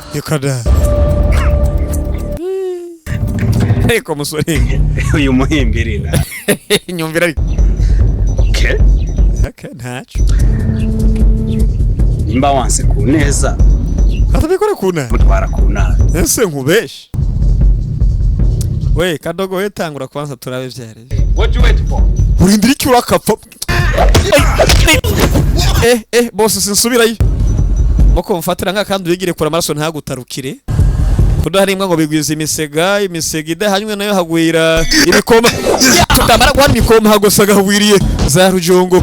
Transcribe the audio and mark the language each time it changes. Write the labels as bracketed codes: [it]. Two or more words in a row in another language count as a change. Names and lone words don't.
[rn] Yekada. Eko musore. Uyu muhimbirina. Nyumvira ariko. Okay. Okay, ntacho. Nimba wanse ku neza. Katabikora kuna. Mutwara kuna. Ese nkubeshe. We kadogo we tangura kwanza turabe vyare. [en] What you wait for? [rn] Urindira iki urakapfa? Boss sinsubirayo. Moko mfatira nka kandi uyigire kura amaraso ntagutarukire. Kudaharimwa ngo bigwiza imisega idahanywe nayo hagwira ibikoma. Tutamara guhana ibikoma hagosaga hagwiriye za rujongo.